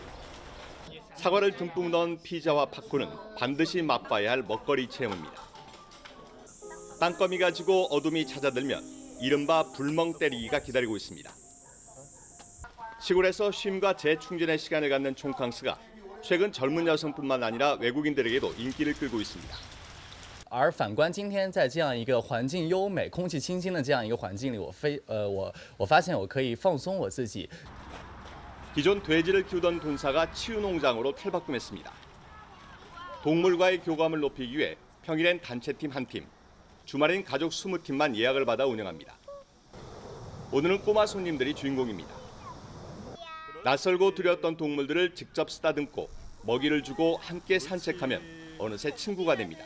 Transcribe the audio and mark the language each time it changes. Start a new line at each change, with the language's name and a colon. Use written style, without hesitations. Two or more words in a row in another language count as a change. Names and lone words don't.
Korean: 사과를 듬뿍 넣은 피자와 팝콘은 반드시 맛봐야 할 먹거리 체험입니다. 땅거미 가지고 어둠이 찾아들면 이른바 불멍 때리기가 기다리고 있습니다. 시골에서 쉼과 재충전의 시간을 갖는 촌캉스가 최근 젊은 여성뿐만 아니라 외국인들에게도 인기를 끌고 있습니다.
Chinese: 而反观今天在这样一个环境优美、空气清新的这样一个环境里，我发现我可以放松我自己。
Korean: 기존 돼지를 키우던 돈사가 치유농장으로 탈바꿈했습니다. 동물과의 교감을 높이기 위해 평일엔 단체팀 1팀, 주말엔 가족 20팀만 예약을 받아 운영합니다. 오늘은 꼬마 손님들이 주인공입니다. 낯설고 두려웠던 동물들을 직접 쓰다듬고 먹이를 주고 함께 산책하면 어느새 친구가 됩니다.